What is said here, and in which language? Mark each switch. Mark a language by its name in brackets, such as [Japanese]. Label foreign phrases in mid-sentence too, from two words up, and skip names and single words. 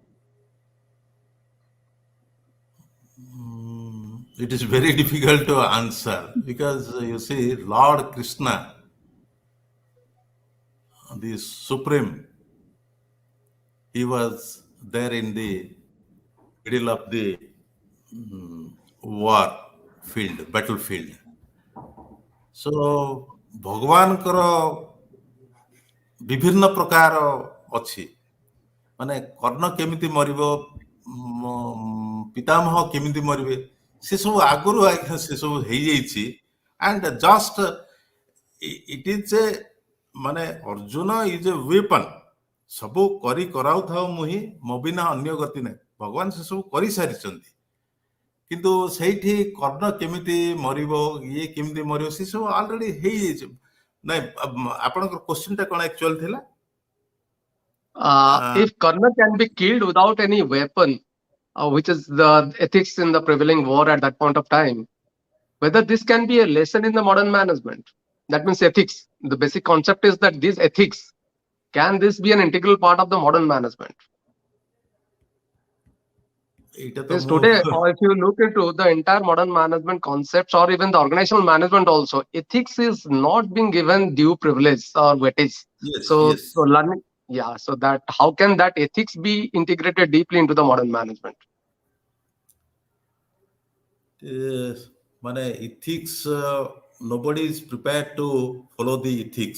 [English] It is very difficult to answer because you see, Lord Krishna, the Supreme, he was there in the middle of the war field, battlefield. So, [Odia] ଭଗବାନଙ୍କର ବିଭିନ୍ନ ପ୍ରକାର ଅଛି, ମାନେ କର୍ଣ୍ଣ କେମିତି ମରିବ, ପିତାମହ କେମିତି ମରିବେ, ସେ ସବୁ ଆଗରୁ ଆଜ୍ଞା ସେ ସବୁ ହେଇଯାଇଛି. [English] And just it is a [Odia] ମାନେ [English] Arjun is a weapon, [Odia] ସବୁ କରି କରାଉଥାଉ ମୁହିଁ ମୋ ବିନା ଅନ୍ୟ ଗତି ନାହିଁ. ଭଗବାନ ସେ ସବୁ କରିସାରିଛନ୍ତି, କିନ୍ତୁ ସେଇଠି କର୍ଣ୍ଣ କେମିତି ମରିବ, ଇଏ କେମିତି ମରିବ, ସେ ସବୁ ଅଲରେଡି ହେଇଯାଇଛି. ନାଇଁ, ଆପଣଙ୍କର କ୍ୱେଶ୍ଚିନ୍ ଟା କଣ ଆକ୍ଚୁଆଲି ଥିଲା? [English] If Karna can be killed without any weapon, which is the ethics in the prevailing war at that point of time, whether this can be a lesson in the modern management. That means ethics. The basic concept is that these ethics, can this be an integral part of the modern management? [Odia] ଏଇଟା ତ [English] Because [Odia] ମୁଁ [English] today, or if you look into the entire modern management concepts or even the organizational management also, ethics is not being given due privilege or weightage. yes, So, yes. so learning, yeah, so that how can that ethics be integrated deeply into the modern management? মানে ethics, nobody is prepared to follow the ethics.